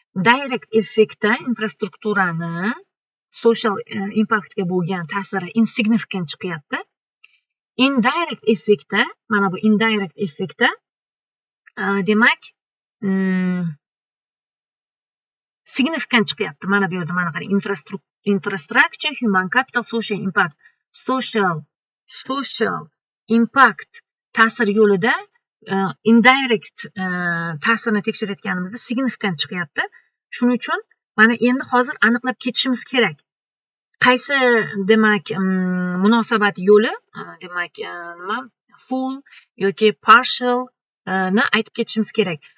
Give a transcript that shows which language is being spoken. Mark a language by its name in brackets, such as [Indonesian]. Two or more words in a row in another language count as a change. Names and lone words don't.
[Uzbek] Direct effektda infrastrukturani social, e, impactga bo'lgan ta'siri insignificant chiqyapti. Indirect effektda, mana bu indirect effektda, e, demak, mm, significant chiqyapti. Mana bu yerda, mana qarang, infrastru-, [English] infrastructure, human capital, social impact, social, social impact [Uzbek] ta'sir yo'lida, [English] e, indirect, e, [Uzbek] ta'sirini tekshirayotganimizda [English] significant chiqyapti. [Uzbek] Shuning uchun mana endi hozir aniqlab ketishimiz kerak. Qaysi, demak, mm, munosabat yo'li, e, demak, e, nima, full yoki partial, e, ni aytib ketishimiz kerak.